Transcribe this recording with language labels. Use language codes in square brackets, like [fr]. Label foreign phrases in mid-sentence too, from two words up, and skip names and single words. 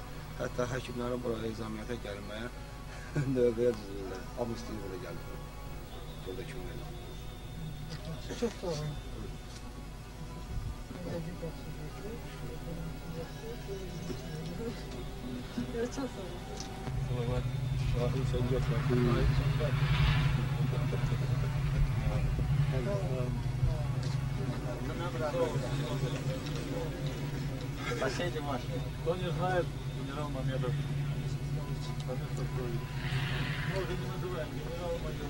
[az] Hətta həkimlərin burada ezamiyyətə gəlməyə növbəyə düzülürlər. Amma istəyir burada gəlir. Burada kömək edir. Çox sağ olun. Çok sağ olun. Şahı sen götür. [ru] Соседи ваши. Кто не знает, генерал Мамедов. Может, не называем генерал Мамедов.